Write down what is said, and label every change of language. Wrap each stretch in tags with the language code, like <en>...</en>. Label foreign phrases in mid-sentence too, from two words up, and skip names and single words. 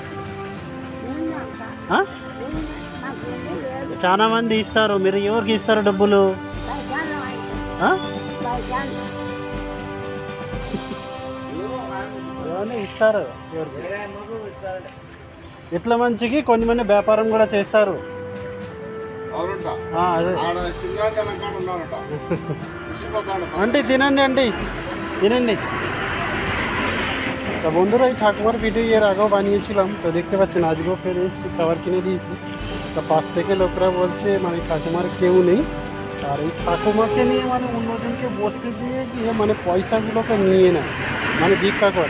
<te>చాలా మంది ఇస్తారు, మీరు ఎవరికి ఇస్తారు డబ్బులు? ఇస్తారు ఎవరికి? ఇట్లా మంచికి కొంతమంది వ్యాపారం కూడా చేస్తారు. అదే ఆంటీ తినండి ఆంటీ తినండి।</te> <bn>তো বন্ধুরা এই ঠাকুমার ভিডিও এর আগেও বানিয়েছিলাম, তো দেখতে পাচ্ছেন আজকেও ফের এসেছি, খাবার কিনে দিয়েছি। তো পাশ থেকে লোকরা বলছে মানে ঠাকুমার কেউ নেই, আর এই ঠাকুমাকে নিয়ে মানে অন্যজনকে বসে দিয়ে গিয়ে মানে পয়সাগুলোকে নিয়ে নেয়, মানে ভিক্ষা করে।</bn>